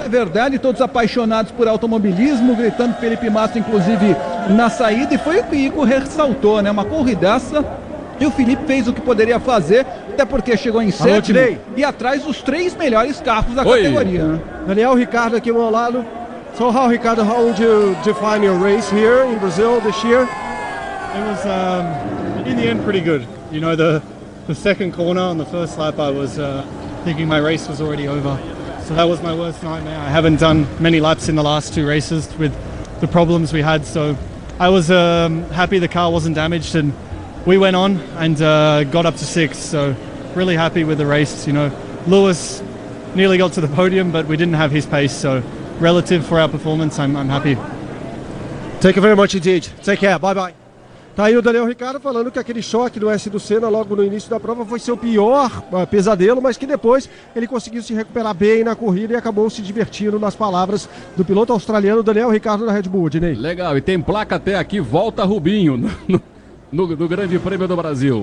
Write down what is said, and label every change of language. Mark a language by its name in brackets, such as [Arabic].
[Portuguese] É verdade, todos apaixonados por automobilismo, gritando Felipe Massa, inclusive, na saída. E foi o que o Igor ressaltou, né? Uma corridaça. E o Felipe fez o que poderia fazer, até porque chegou em sétimo e atrás dos três melhores carros da categoria. Daniel Ricardo aqui ao meu lado. [English] So how, Ricardo, how would you define your race here in Brazil this year? It was, in the end, pretty good. You know, the second corner on the first lap, I was thinking my race was already over. So that was my worst nightmare. I haven't done many laps in the last two races with the problems we had. So I was happy the car wasn't damaged, and we went on and got up to sixth. So really happy with the race. You know, Lewis nearly got to the podium, but we didn't have his pace, so... Relative for our performance, I'm happy. Thank you very much indeed. Take care. Bye bye. [Portuguese] Tá aí o Daniel Ricciardo falando que aquele choque do S do Senna logo no início da prova foi seu pior pesadelo, mas que depois ele conseguiu se recuperar bem na corrida e acabou se divertindo, nas palavras do piloto australiano Daniel Ricciardo da Red Bull, Dinei. Legal, e tem placa até aqui, volta Rubinho no Grande Prêmio do Brasil.